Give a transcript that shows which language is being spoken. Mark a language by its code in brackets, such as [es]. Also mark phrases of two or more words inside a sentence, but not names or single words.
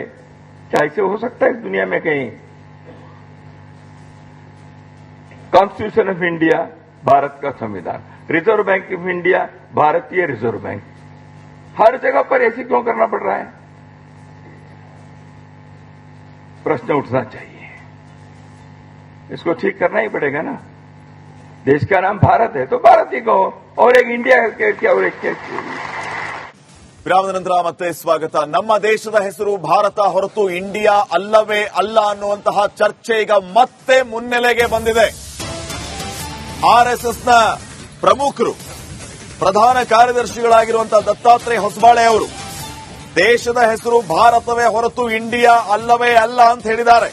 [hi] क्या ऐसे हो सकता है इस दुनिया में कहीं? कॉन्स्टिट्यूशन ऑफ इंडिया भारत का संविधान, रिजर्व बैंक ऑफ इंडिया भारतीय रिजर्व बैंक, हर जगह पर ऐसे क्यों करना पड़ रहा है? प्रश्न उठना चाहिए। इसको ठीक करना ही पड़ेगा ना। देश का नाम भारत है तो भारत ही कहो, और एक इंडिया क्या और एक क्या। [kn] ವಿರಾಮದ ನಂತರ ಮತ್ತೆ ಸ್ವಾಗತ. ನಮ್ಮ ದೇಶದ ಹೆಸರು ಭಾರತ ಹೊರತು ಇಂಡಿಯಾ ಅಲ್ಲವೇ ಅಲ್ಲ ಅನ್ನುವಂತಹ ಚರ್ಚೆ ಈಗ ಮತ್ತೆ ಮುನ್ನೆಲೆಗೆ ಬಂದಿದೆ. ಆರ್ಎಸ್ಎಸ್ನ ಪ್ರಮುಖರು, ಪ್ರಧಾನ ಕಾರ್ಯದರ್ಶಿಗಳಾಗಿರುವಂತಹ ದತ್ತಾತ್ರೇಯ ಹೊಸಬಾಳೆ ಅವರು ದೇಶದ ಹೆಸರು ಭಾರತವೇ ಹೊರತು ಇಂಡಿಯಾ ಅಲ್ಲವೇ ಅಲ್ಲ ಅಂತ ಹೇಳಿದ್ದಾರೆ.